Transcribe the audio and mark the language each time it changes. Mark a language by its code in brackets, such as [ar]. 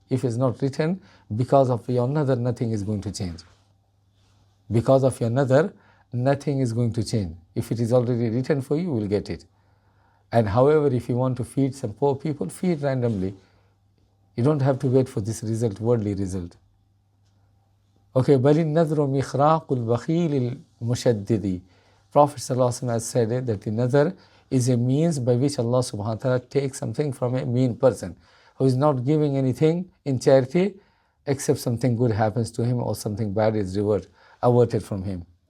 [en] If it's not written, because of your nadhr, nothing is going to change. Because of your nadhr, nothing is going to change. If it is already written for you, you will get it. And however, if you want to feed some poor people, feed randomly. You don't have to wait for this result, worldly result. Okay, [ar] بَلِ النَّذْرُ مِخْرَاقُ الْبَخِيلِ الْمُشَدِّدِ. [en] Prophet ﷺ has said that the nadhr is a means by which Allah subhanahu wa ta'ala takes something from a mean person, who is not giving anything in charity, except something good happens to him, or something bad is averted from him.